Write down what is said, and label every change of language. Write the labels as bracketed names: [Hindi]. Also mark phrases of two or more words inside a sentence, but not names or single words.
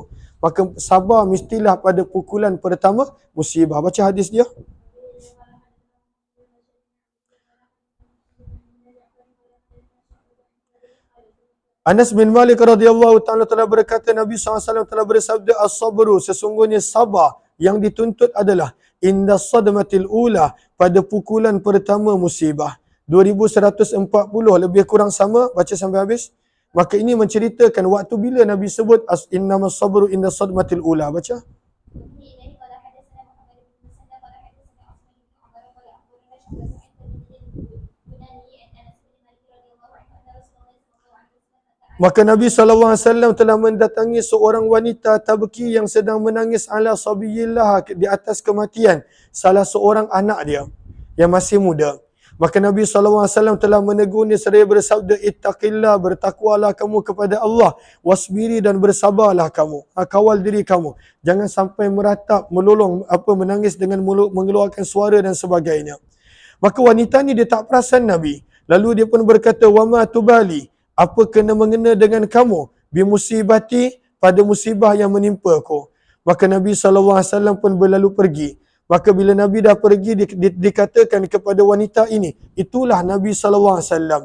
[Malay] Maka sabar mestilah pada pukulan pertama musibah. Baca hadis dia. Anas bin Malik [Arabic] رضي الله تعالى [Malay] telah berkata, Nabi SAW telah bersabda, as-sabru, sesungguhnya sabar yang dituntut adalah [Arabic] عند الصدمة الأولى, [Malay] pada pukulan pertama musibah. 2140, lebih kurang sama, baca sampai habis. Maka ini menceritakan waktu bila Nabi sebut [Arabic] إنما الصبر عند الصدمة الأولى. [Malay] Baca. Maka Nabi SAW telah mendatangi seorang wanita tabki yang sedang menangis [Arabic] على صبي لها, [Malay] di atas kematian salah seorang anak dia yang masih muda. Maka Nabi SAW telah menegurnya seraya bersabda, ittaqillah, bertakwalah kamu kepada Allah, wasbiri, dan bersabarlah kamu, kawal diri kamu, jangan sampai meratap, melolong, menangis dengan mengeluarkan suara dan sebagainya. Maka wanita ni dia tak perasan Nabi. Lalu dia pun berkata, [Arabic] وما تبالي, [Malay] apa kena-mengena dengan kamu, bimusibati, pada musibah yang menimpa aku. Maka Nabi SAW pun berlalu pergi. Maka bila Nabi dah pergi, dikatakan kepada wanita ini, itulah Nabi SAW.